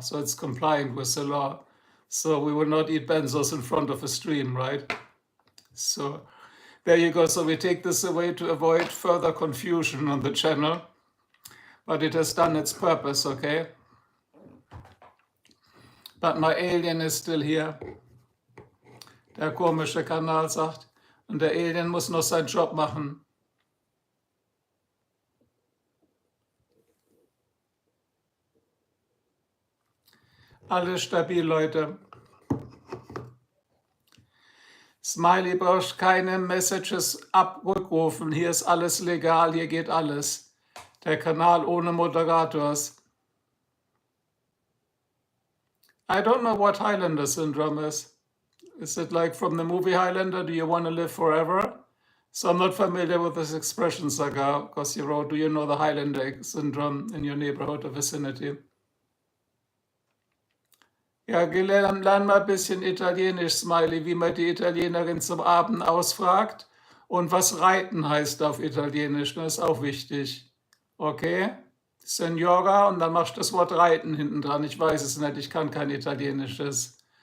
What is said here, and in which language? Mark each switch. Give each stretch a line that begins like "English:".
English: So it's compliant with the law. So we will not eat benzos in front of a stream, right? So there you go. So we take this away to avoid further confusion on the channel. But it has done its purpose, okay? But my alien is still here.
German: Der komische Kanal sagt. Und der Alien muss noch seinen Job machen. Alles stabil, Leute. Smiley, brauchst keine Messages abrückrufen. Hier ist alles legal, hier geht alles. Der Kanal ohne Moderators.
English: I don't know what Highlander syndrome is. Is it like from the movie Highlander, do you want to live forever? So I'm not familiar with this expression, Saga, because you wrote, do you know the Highlander syndrome in your neighborhood or vicinity?
German: Ja, lern mal ein bisschen Italienisch, Smiley, wie man die Italienerin zum Abend ausfragt und was Reiten heißt auf Italienisch, das ist auch wichtig. Okay? Signora, und dann machst du das Wort Reiten hinten dran. Ich weiß es nicht, ich kann kein Italienisches.